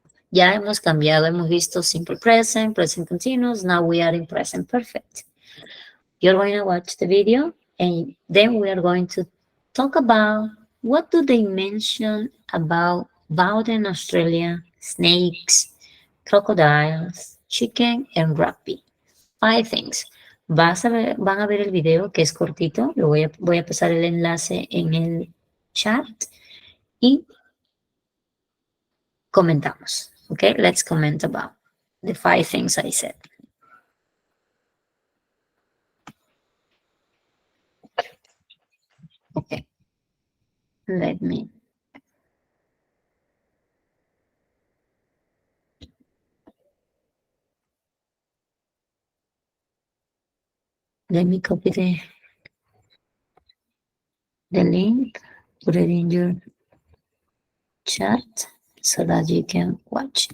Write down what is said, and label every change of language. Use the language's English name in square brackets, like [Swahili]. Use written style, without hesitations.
[Spanish] Ya hemos cambiado, hemos visto [English] simple present, present continuous, now we are in present perfect. You're going to watch the video and then we are going to talk about what do they mention about Bowden, Australia, snakes, crocodiles, chicken, and rugby. 5 things. [Spanish] Van a ver el video que es cortito, voy a pasar el enlace en el chat y comentamos. [English] Okay, let's comment about the 5 things I said. Okay, let me copy the link, put it in your chat so that you can watch.